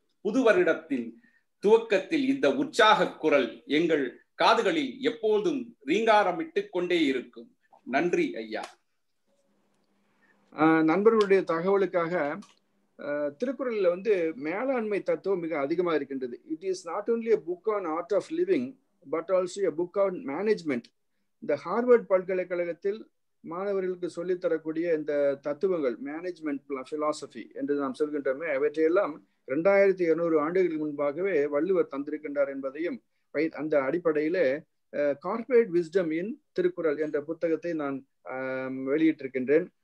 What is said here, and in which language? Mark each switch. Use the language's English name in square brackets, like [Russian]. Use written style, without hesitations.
[Tamil] புது வருடத்தின் துவக்கத்தில் இந்த உற்சாக குரல் எங்கள் காதுகளில் எப்போதும் ரீங்காரமிட்டுக் கொண்டே இருக்கும். நன்றி ஐயா. நண்பர்களுடைய தகவலுக்காக திருக்குறளில் மேலாண்மை தத்துவம் மிக அதிகமாக இருக்கின்றது. [English] It is not only a book on art of living but also a book on management. [Tamil] இந்த ஹார்வர்ட் பல்கலைக்கழகத்தில் மாணவர்களுக்கு சொல்லித்தரக்கூடிய இந்த தத்துவங்கள், மேனேஜ்மெண்ட் பிலாசபி என்று நாம் சொல்கின்றோமே, அவற்றையெல்லாம் 2200 ஆண்டுகளுக்கு முன்பாகவே வள்ளுவர் தந்திருக்கின்றார் என்பதையும் அந்த அடிப்படையிலே கார்ப்பரேட் விஸ்டம் இன் திருக்குறள் என்ற புத்தகத்தை நான் வெளியிட்டிருக்கின்றேன்.